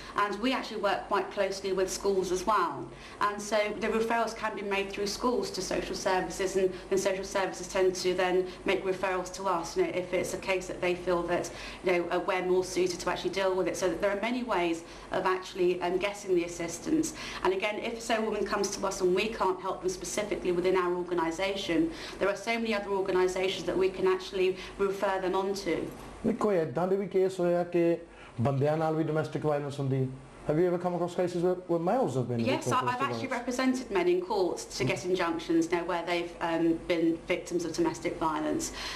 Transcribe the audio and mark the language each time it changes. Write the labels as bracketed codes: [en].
[en] And we actually work quite closely with schools as well. And so the referrals can be made through schools to social services, and social services tend to then make referrals to us, you know, if it's a case that they feel that, you know, we're more suited to actually deal with it. So that there are many ways of actually getting the assistance. And again, if so a woman comes to us and we can't help them specifically within our organisation, there are so many other organisations that we can actually refer them on to. [pa] ਕੋਈ ਇਦਾਂ ਦੇ ਵੀ case ਹੋਇਆ ਕਿ ਬੰਦਿਆਂ ਨਾਲ ਵੀ domestic violence ਹੁੰਦੀ? [en] Have you ever come across cases where males have been? Yes, I've actually represented men in court to get injunctions now where they've been victims of domestic violence.